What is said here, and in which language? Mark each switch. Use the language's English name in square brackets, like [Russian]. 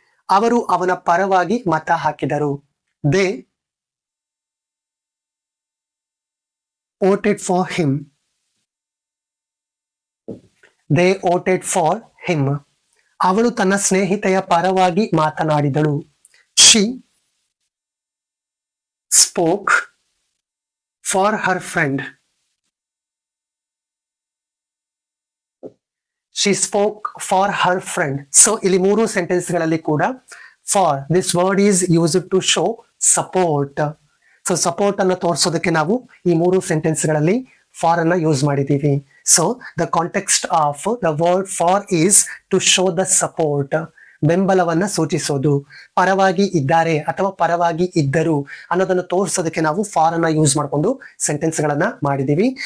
[Kannada] ಅವರು ಅವನ ಪರವಾಗಿ ಮತ ಹಾಕಿದರು. [English] They voted for him. They voted for him. [Kannada] ಅವಳು ತನ್ನ ಸ್ನೇಹಿತೆಯ ಪರವಾಗಿ ಮಾತನಾಡಿದಳು. [English] She spoke for her friend. She spoke for her friend. So [Kannada] ಇಲ್ಲಿ ಮೂರು ಸೆಂಟೆನ್ಸ್ ಗಳಲ್ಲಿ ಕೂಡ [English] for this word is used to show support. [Kannada] So support ಅನ್ನು ತೋರಿಸೋದಕ್ಕೆ ನಾವು ಈ ಮೂರು ಸೆಂಟೆನ್ಸ್ ಗಳಲ್ಲಿ ಫಾರ್ ಅನ್ನ ಯೂಸ್ ಮಾಡಿದ್ದೀವಿ. [English] so the context of the word for is to show the support, [Kannada] ಬೆಂಬಲವನ್ನ ಸೂಚಿಸೋದು, ಪರವಾಗಿ ಇದ್ದಾರೆ ಅಥವಾ ಪರವಾಗಿ ಇದ್ದರು ಅನ್ನೋದನ್ನು ತೋರಿಸೋದಕ್ಕೆ ನಾವು ಫಾರ್ ಅನ್ನ ಯೂಸ್ ಮಾಡಿಕೊಂಡು ಸೆಂಟೆನ್ಸ್ ಗಳನ್ನ ಮಾಡಿದೀವಿ.